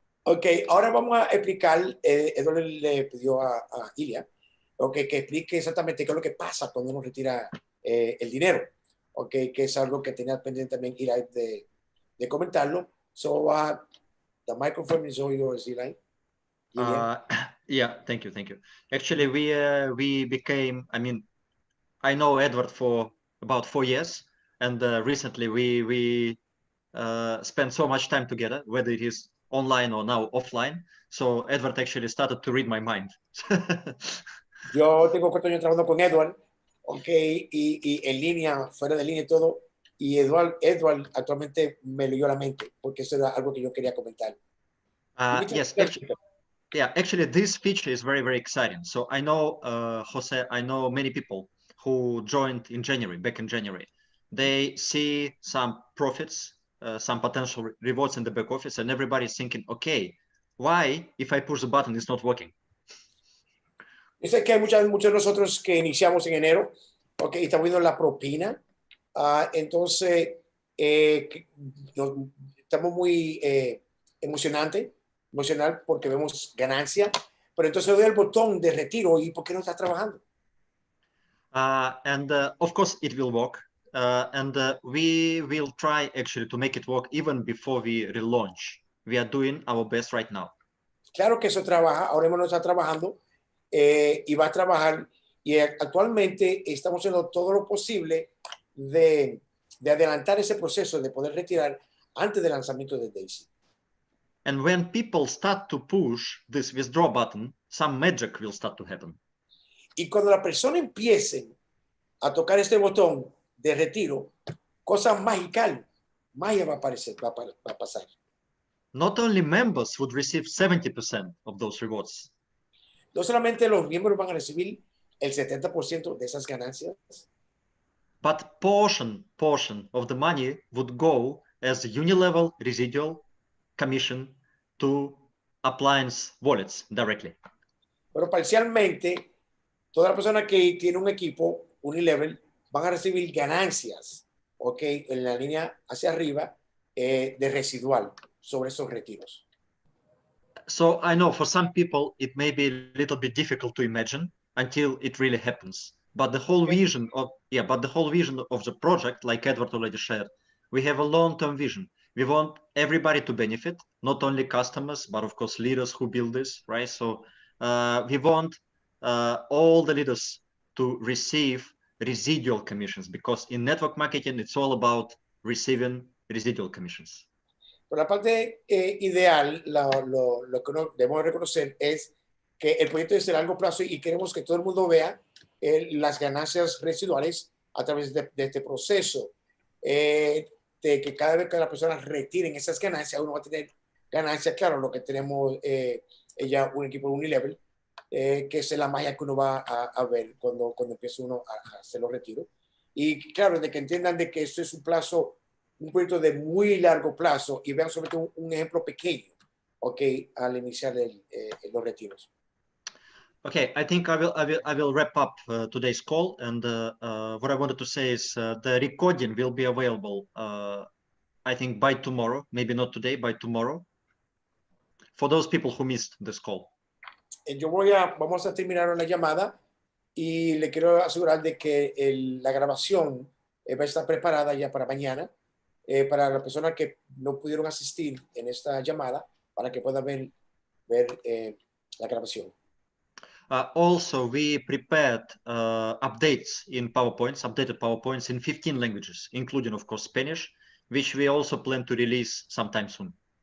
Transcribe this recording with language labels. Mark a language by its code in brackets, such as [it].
[es] Ok, ahora vamos a explicar, Eduardo le pidió a Ilya, okay, que explique exactamente qué es lo que pasa cuando uno retira el dinero, okay, que es algo que tenía pendiente también Ilya de comentarlo. So, [en] The microphone is all yours, Eli. Yeah, thank you. Actually, we became, I mean, I know Edward for about 4 years, and recently we spent so much time together, whether it is online or now offline. So Edward actually started to read my mind. [es] Yo tengo 4 años trabajando con Edward, okay, y en línea, fuera de línea y todo, y Edward actualmente me leyó la mente, porque eso era algo que yo quería comentar. [en] Yes, actually, this feature is very, very exciting. So I know, Jose, I know many people who joined in January, back in January. They see some profits, some potential rewards in the back office, and everybody's thinking, okay, why, if I push the button, it's not working? [es] Yo sé que hay muchos de nosotros que iniciamos en enero, okay, y estamos viendo la propina. Entonces, estamos muy emocional porque vemos ganancia, pero entonces doy el botón de retiro y ¿por qué no está trabajando? [en] Of course, it will work. We will try actually to make it work even before we relaunch. We are doing our best right now. [es] Claro que eso trabaja, ahora mismo no está trabajando y va a trabajar. Y actualmente estamos haciendo todo lo posible de adelantar ese proceso de poder retirar antes del lanzamiento de D.AI.SY. [en] And when people start to push this withdraw button, some magic will start to happen. [es] Y cuando la persona empiece a tocar este botón de retiro, cosas mágicas, magia va a aparecer, va a pasar. [en] Not only members would receive 70% of those rewards. [es] No solamente los miembros van a recibir el 70% de esas ganancias, [en] but portion of the money would go as unilevel residual commission to appliance wallets directly. [es] pero parcialmente toda la persona que tiene un equipo unilevel van a recibir ganancias, ¿ok? En la línea hacia arriba de residual sobre esos retiros. [en] So I know for some people it may be a little bit difficult to imagine until it really happens. But the whole vision of the project, like Edward already shared, we have a long-term vision. We want everybody to benefit, not only customers, but of course leaders who build this, right? So we want all the leaders to receive residual commissions, because in network marketing it's all about receiving residual commissions. [es] Pero la parte ideal, lo que debemos reconocer es que el proyecto es de largo plazo y queremos que todo el mundo vea las ganancias residuales a través de este proceso. De que cada vez que las personas retiren esas ganancias, uno va a tener ganancias, claro, lo que tenemos ya un equipo Unilevel, que es la magia que uno va a ver cuando empieza uno a hacer los retiros. Y claro, de que entiendan de que esto es un proyecto de muy largo plazo y vean sobre todo un ejemplo pequeño, ok, al iniciar los retiros. [en] Okay, I think I will wrap up today's call, and what I wanted to say is the recording will be available, I think by tomorrow, maybe not today, by tomorrow, for those people who missed this call. [es] Vamos a terminar la llamada y le quiero asegurar de que la grabación va a estar preparada ya para mañana, para las personas que no pudieron asistir en esta llamada, para que puedan ver la grabación. [en] Also, we prepared updated PowerPoints in 15 languages, including, of course, Spanish, which we also plan to release sometime soon.